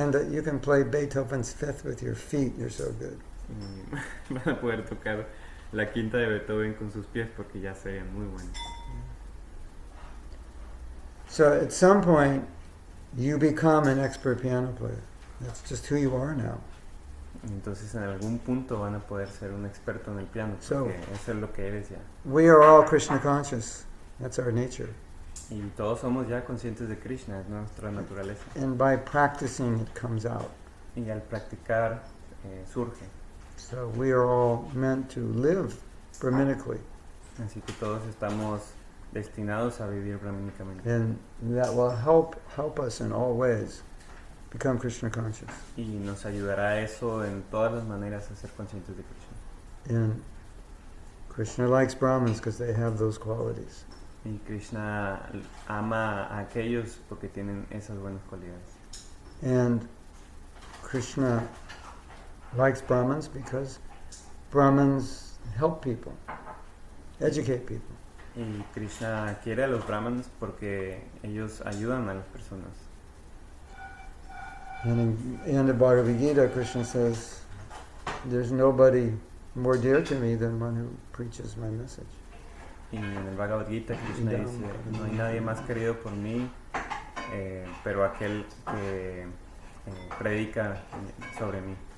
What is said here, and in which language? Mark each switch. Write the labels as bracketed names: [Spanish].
[English] you can play Beethoven's Fifth with your feet. You're so good. [Spanish] van a poder tocar la quinta de Beethoven con sus pies porque ya serían muy buenos. [English] So at some point you become an expert piano player. That's just who you are now. [Spanish] Entonces en algún punto van a poder ser un experto en el piano [English] So- [Spanish] porque eso es lo que eres ya. [English] We are all Krishna conscious. That's our nature. [Spanish] Y todos somos ya conscientes de Krishna, es nuestra naturaleza. [English] And by practicing it comes out. [Spanish] Y al practicar surge. [English] So we are all meant to live Brahminically. [Spanish] Así que todos estamos destinados a vivir brahmínicamente. [English] And that will help us in all ways become Krishna conscious. [Spanish] Y nos ayudará eso en todas las maneras a ser conscientes de Krishna. [English] And Krishna likes Brahmins because they have those qualities. [Spanish] Y Krishna ama a aquellos porque tienen esas buenas cualidades. [English] And Krishna likes Brahmins because Brahmins help people, educate people. [Spanish] Y Krishna quiere a los brahmanes porque ellos ayudan a las personas. [English] And in the Bhagavad Gita, Krishna says, there's nobody more dear to me than one who preaches my message. [Spanish] Y en el Bhagavad Gita Krishna dice, no hay nadie más querido por mí, pero aquel que predica sobre mí.